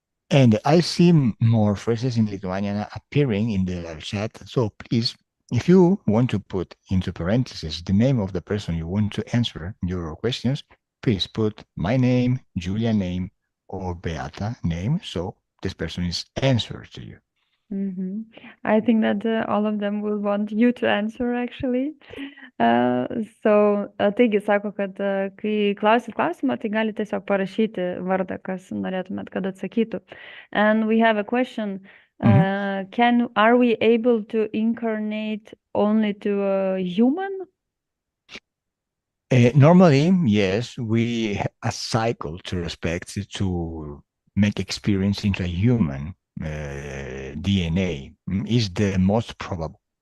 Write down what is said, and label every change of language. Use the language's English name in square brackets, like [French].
[English] And I see more phrases in Lithuanian appearing in the chat, so please, if you want to put into parentheses the name of the person you want to answer your questions, please put my name, Julia name, or Beata name, so this person is answered to you. I think that all of them will want you to answer, actually. [Lithuanian] Taigi, sako, kad kai klausit klausimą, tai gali tiesiog parašyti vardą, kas norėtumėt, kad atsakytų. [English] And we have a question. Are we able to incarnate only to a human? Normally, yes, we have a cycle to respect to make experience into a human DNA is the most probable.